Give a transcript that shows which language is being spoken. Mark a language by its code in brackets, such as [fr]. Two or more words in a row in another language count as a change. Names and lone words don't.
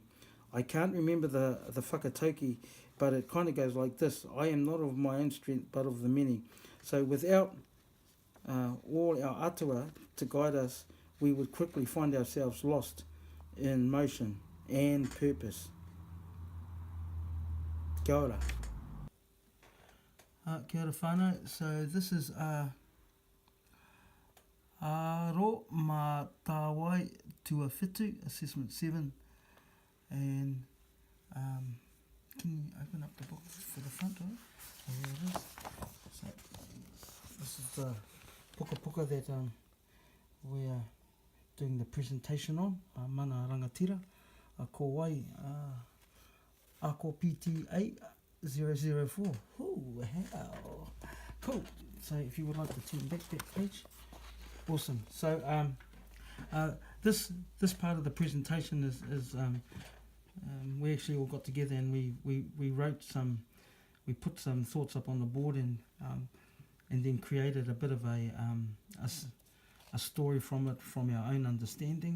[en] I can't remember the whakatauki, but it kind of goes like this: I am not of my own strength, but of the many. So without all our atua to guide us, we would quickly find ourselves lost in motion and purpose. [mi] Kia ora. Kia ora whānau. [en] So this is [mi] Aro mā tāwai tua whitu, [en] assessment 7. And can you open up the book for the front, right? Oh, there it is. So this is the puka that we are doing the presentation on, [mi] mana Rangatira, ko wai, ako PTA 004. [en] Oh, wow. Cool. So if you would like to turn back that page. Awesome. So this part of the presentation is we actually all got together and we wrote we put some thoughts up on the board and then created a bit of a story from it, from our own understanding.